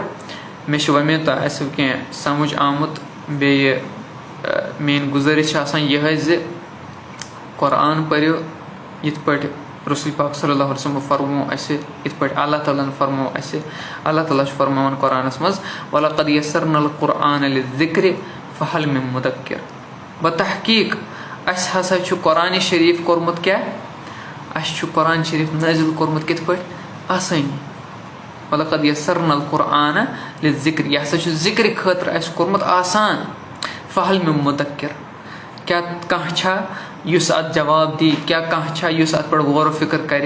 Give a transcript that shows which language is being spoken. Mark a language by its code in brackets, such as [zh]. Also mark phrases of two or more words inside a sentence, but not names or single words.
[ks] مےٚ چھُ وۄمید تۄہہِ آسِوٕ کینٛہہ سمجھ آمُت. بیٚیہِ میٲنۍ گُزٲرِش چھِ آسان یِہے زِ قرآن پٔرِو یِتھ پٲٹھۍ رسول پاک [ar] صلی اللہ علیہ وسلم [ks] فرمو اَسہِ یِتھ پٲٹھۍ اللہ تعالیٰ ہن فرمو اَسہِ. اللہ تعالیٰ چھُ فرماوان قرآنس منٛز [ar] وَلَقَدْ یَسَّرْنَا الْقُرْآنَ لِلذِّکْرِ فَہَلْ مِن مُدَکِّر. [ks] بتحقیٖق اَسہِ ہسا چھُ قرآنِ شریٖف کوٚرمُت کیٛاہ اَسہِ چھُ قرآن شریٖف نٲزِل کوٚرمُت کِتھ پٲٹھۍ آسٲنی. [ar] وَلَقَدْ یَسَّرْنَا الْقُرْآنَ لِلذِّکْرِ [ks] یہِ ہسا چھُ ذِکرِ خٲطرٕ اَسہِ کوٚرمُت آسان. [ar] فَہَل مِن مُدَکِّر [ks] کیٛاہ کانٛہہ چھا یُس اَتھ جواب دی کیٛاہ کانٛہہ چھا یُس اَتھ پٮ۪ٹھ غور و فِکر کرِ.